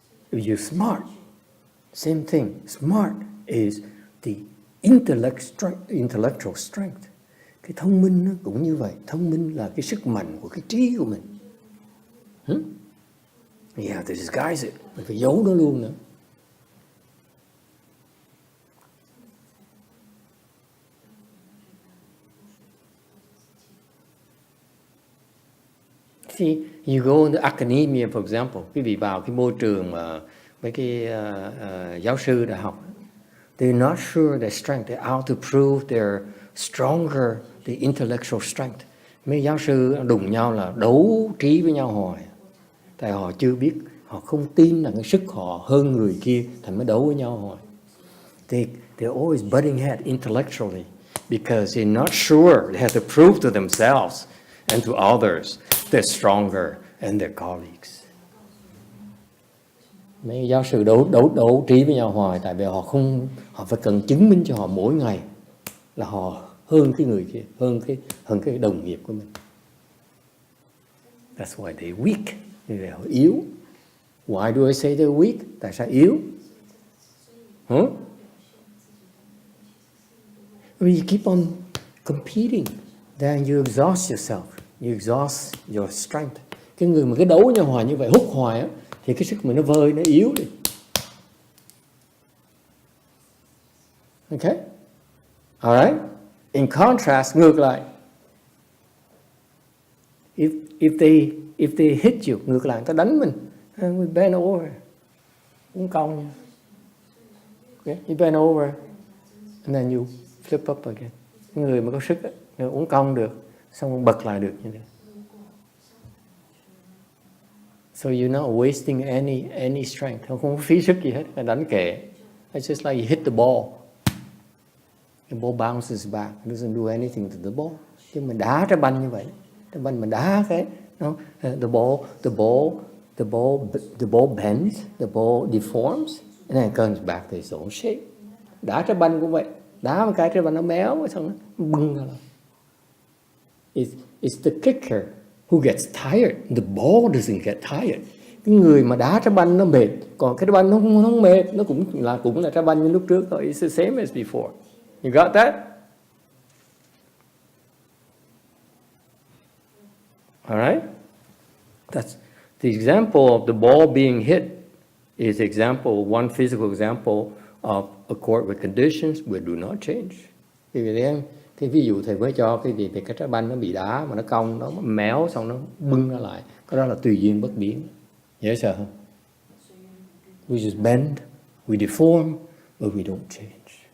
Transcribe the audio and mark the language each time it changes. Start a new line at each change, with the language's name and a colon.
English: If you're smart, same thing. Smart is the intellectual strength.
Vietnamese: Cái thông minh nó cũng như vậy. Thông minh là cái sức mạnh của cái trí của mình.
English: You have to disguise it.
Vietnamese: Mình phải giấu nó luôn nữa.
English: See, you go into academia, for example.
Vietnamese: Quý vị vào cái môi trường mà mấy cái giáo sư đại học,
English: they're not sure their strength. They're out to prove they're stronger, the intellectual strength.
Vietnamese: Mấy giáo sư đụng nhau là đấu trí với nhau hoài. Tại họ chưa biết, họ không tin là cái sức họ hơn người kia, thành mới đấu với nhau hoài.
English: They're always butting head intellectually because they're not sure. They have to prove to themselves and to others they're stronger than their colleagues.
Vietnamese: Mấy giáo sư đấu trí với nhau hoài, tại vì họ phải cần chứng minh cho họ mỗi ngày là họ hơn cái người kia, hơn cái đồng nghiệp của mình.
English: That's why they're weak.
Vietnamese: Vì họ yếu.
English: Why do I say they're weak?
Vietnamese: Tại sao yếu?
English: When you keep on competing, then you exhaust yourself. You exhaust your strength.
Vietnamese: Cái người mà cứ đấu nhau hoài như vậy, hút hoài á, thì cái sức mình nó vơi, nó yếu đi.
English: Okay? Alright? In contrast,
Vietnamese: ngược lại.
English: If they hit you,
Vietnamese: ngược lại, người ta đánh mình.
English: We bend over.
Vietnamese: Uống cong.
English: Okay? You bend over. And then you flip up again.
Vietnamese: Cái người mà có sức ấy, uốn cong được, xong bật lại được như thế.
English: So you're not wasting any strength.
Vietnamese: Không có phí sức gì hết, đánh kệ.
English: It's just like you hit the ball. The ball bounces back. It doesn't do anything to the ball.
Vietnamese: Chứ mình đá trái banh như vậy, trái banh mình đá cái, no?
English: The ball bends, the ball deforms, and then it comes back to its own shape.
Vietnamese: Đá trái banh cũng vậy, đá một cái trái banh nó méo, xong nó bung ra.
English: It's the kicker who gets tired. The ball doesn't get tired.
Vietnamese: Cái người mà đá trái banh nó mệt, còn cái trái banh nó không mệt, nó cũng là trái banh như lúc trước thôi.
English: It's the same as before. You got that? All right? That's the example of the ball being hit is one physical example of accord with conditions we do not change.
Vietnamese: Cái ví dụ thầy mới cho cái gì thì cái trái banh nó bị đá mà nó cong, nó méo xong nó bưng ra lại. Cái đó là tùy duyên bất biến. Dễ sợ không?
English: We just bend, we deform, but we don't change.